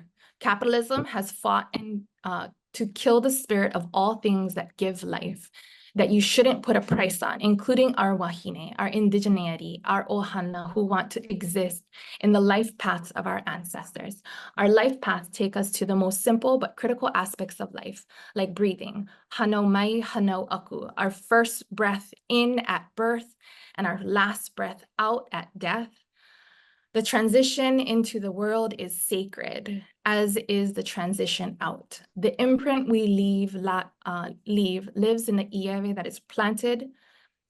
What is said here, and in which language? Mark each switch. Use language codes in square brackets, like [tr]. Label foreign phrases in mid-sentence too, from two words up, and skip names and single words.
[en] Capitalism has fought to kill the spirit of all things that give life, that you shouldn't put a price on, including our wahine, our indigeneity, our ohana, who want to exist in the life paths of our ancestors. Our life paths take us to the most simple but critical aspects of life, like breathing, [haw] hano mai, hano aku, [en] our first breath in at birth and our last breath out at death. The transition into the world is sacred, as is the transition out. The imprint we leave lives in the iere that is planted